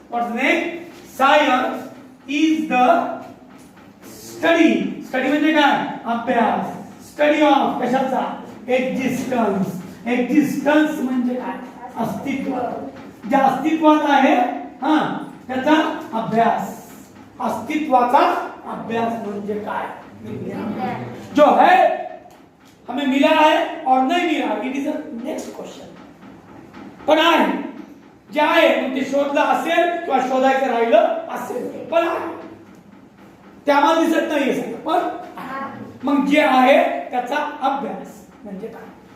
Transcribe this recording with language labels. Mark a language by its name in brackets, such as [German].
[English] What's name? Science is the study. Study [Marathi] म्हणजे काय? अभ्यास. [English] Study of कशाचा? Existence. [Marathi] एक्झिस्टन्स म्हणजे काय? अस्तित्व. जे अस्तित्वात आहे त्याचा अभ्यास. अस्तित्वाचा अभ्यास म्हणजे काय? विज्ञान. [Hindi] जो है हमें मिला है और नहीं मिला, [English] It is a next question. [Marathi] पण आहे जे आहे मग ते शोधलं असेल किंवा शोधायचं राहिलं असेल, पण आहे ते आम्हाला दिसत नाहीये सगळं, पण मग जे आहे त्याचा अभ्यास म्हणजे काय?